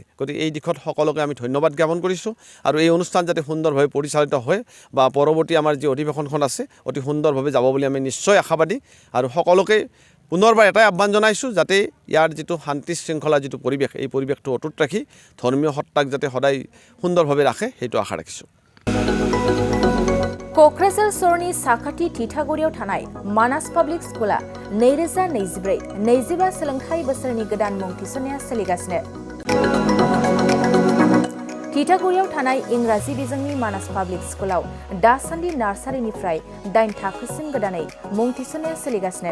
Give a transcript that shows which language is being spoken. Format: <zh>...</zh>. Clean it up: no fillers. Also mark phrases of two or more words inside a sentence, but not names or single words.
<as>গতিকে এই দিশত সকলোকে আমি ধন্যবাদ জ্ঞাপন কৰিছোঁ। আৰু এই অনুষ্ঠান যাতে সুন্দৰভাৱে পৰিচালিত হয় বা পৰৱৰ্তী আমাৰ যি অধিৱেশনখন আছে অতি সুন্দৰভাৱে যাব বুলি আমি নিশ্চয় আশাবাদী। আৰু সকলোকে পুনৰবাৰ এটাই আহ্বান জনাইছোঁ, যাতে ইয়াৰ যিটো শান্তি শৃংখলা যিটো পৰিৱেশ, এই পৰিৱেশটো অটুট ৰাখি ধৰ্মীয় সত্তাক যাতে সদায় সুন্দৰভাৱে রাখে, সেইটো আশা ৰাখিছোঁ।</as> <brx>क'क्राझार सरनि साखाथि थिथागुरियाव थानाय मानास पाब्लिक स्कुला 2024-25 सोलोंथाइ बोसोरनि गोदान मुं थिसननाया सोलिगासिनो। थिथागुरियाव थानाय इंराजि बिजोंनि मानास पाब्लिक स्कुलाव दासान्दि नार्सारिनिफ्राय 8 थाखोसिम गोदानै मुं थिसननाया सोलिगासिनो।</brx>